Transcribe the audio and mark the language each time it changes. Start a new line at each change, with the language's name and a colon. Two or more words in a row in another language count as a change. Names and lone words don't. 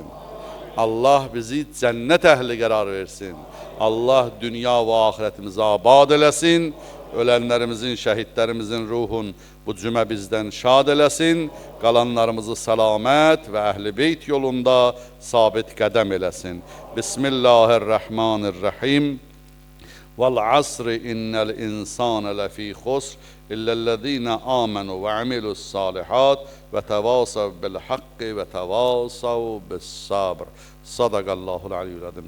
Azerbaijani: Allah bizi cənnət əhli qərar versin. Allah dünya və ahirətimizi abad eləsin. Ölənlərimizin, şəhidlərimizin ruhun bu cümə bizdən şad eləsin. Qalanlarımızı səlamət və əhl-i beyt yolunda sabit qədəm eləsin.
Arabic: Bismillahirrahmanirrahim. وَالْعَصْرِ إِنَّ الْإِنسَانَ لَفِي خُسْرٍ إِلَّا الَّذِينَ آمَنُوا وَعَمِلُوا الصَّالِحَاتِ وَتَوَاصَوْا بِالْحَقِّ وَتَوَاصَوْا بِالصَّبْرِ. صَدَقَ اللّٰهُ الْعَلِيُّ الْعَظِيمُ.